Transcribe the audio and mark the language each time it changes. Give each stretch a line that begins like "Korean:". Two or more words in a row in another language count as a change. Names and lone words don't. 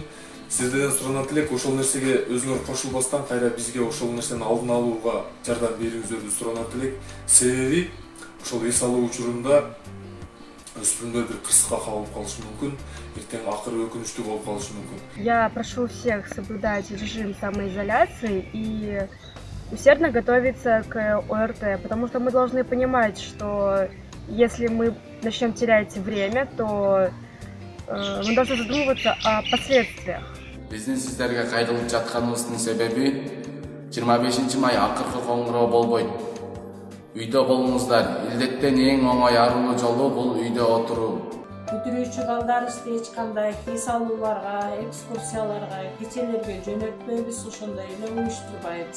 Kyrgyz: Сиздерден суранат элек, ошол нерсеге өзүңөр кошулбастан кайра бизге ошол нерсени алдын алууга жардам берүүңүздөрдү суранат элек. Себеби ошол эс алуу учурунда өспүрүмдөр бир кырсыкка кабылып калышы мүмкүн, эртең акыры өкүнүчтүү болуп калышы мүмкүн.
Russian: Я прошу всех соблюдать режим самоизоляции и усердно готовиться к ОРТ, потому что мы должны понимать, что если мы начнем терять время, то мы должны задумываться о последствиях.
Kyrgyz: Биздин сиздерге кайрылып жатканыбыздын себеби 25 май акыркы коңгуроо болбойт. Үйдө болуңуздар. Илдеттен эң оңой арылуу жолу бул үйдө отуруу. Бүтүрүүчү балдарыбызды эч кандай эс алууларга, экскурсияларга, кечелерге жөнөтпөйбүз, ошондой эле уюштурбайбыз.